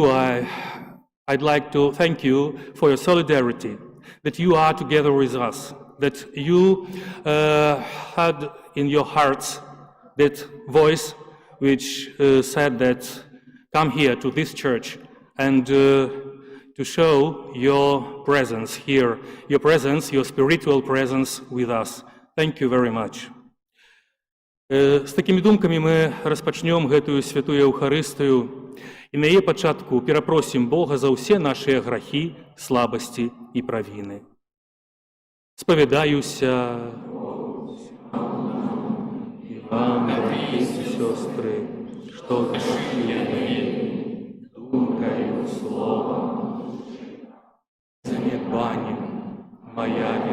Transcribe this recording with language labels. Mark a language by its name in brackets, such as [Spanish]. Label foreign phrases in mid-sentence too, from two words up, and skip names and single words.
[English] I'd like to thank you for your solidarity, that you are together with us, that you had in your hearts that voice which said that come here to this church and to show your presence here, your presence, your spiritual presence with us. Thank you very much. [Belarusian] З такімі думкамі мы распачнём гэтую святую Еўхарыстыю і на яе пачатку перапросім Бога за ўсе нашыя грахі, слабасці і правіны. Спавядаюся і вам, браты і сёстры, што зграшылі мы думкаю, словам, занядбаннем, моя